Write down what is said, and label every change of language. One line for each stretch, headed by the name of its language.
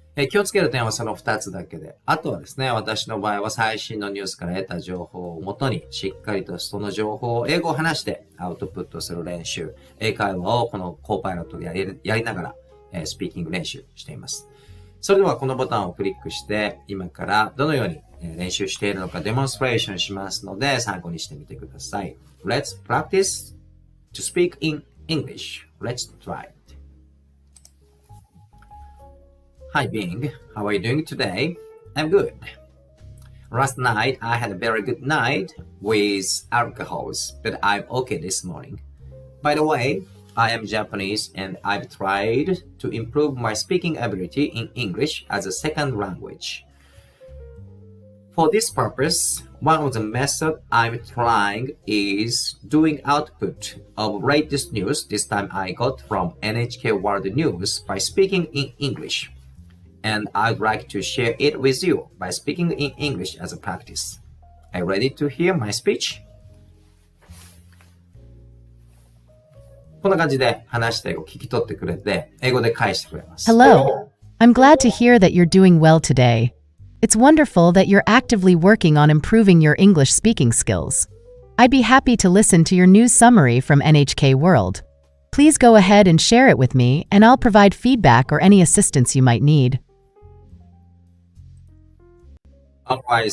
Japanese: 気をつける点はその2つだけで。あとはですね、私の場合は最新のニュースから得た情報をもとに、しっかりとその情報を英語を話してアウトプットする練習。英会話をこのコーパイロットでやりながら、スピーキング練習しています。それではこのボタンをクリックして、今からどのように練習しているのかデモンストレーションしますので、参考にしてみてください。
English: Let's practice to speak in English. Let's try it.Hi Bing, how are you doing today? I'm good. Last night I had a very good night with alcohols, but I'm okay this morning. By the way, I am Japanese and I've tried to improve my speaking ability in English as a second language. For this purpose, one of the methods I'm trying is doing output of latest news this time I got from NHK World News by speaking in English.And I'd like to share it with you by speaking in English as a practice. Are you ready to hear my speech?
Japanese: こんな感じで話した英語を聞き取ってくれて、英語で返してくれます。
English: Hello. I'm glad to hear that you're doing well today. It's wonderful that you're actively working on improving your English speaking skills. I'd be happy to listen to your news summary from NHK World. Please go ahead and share it with me, and I'll provide feedback or any assistance you might need.Alright,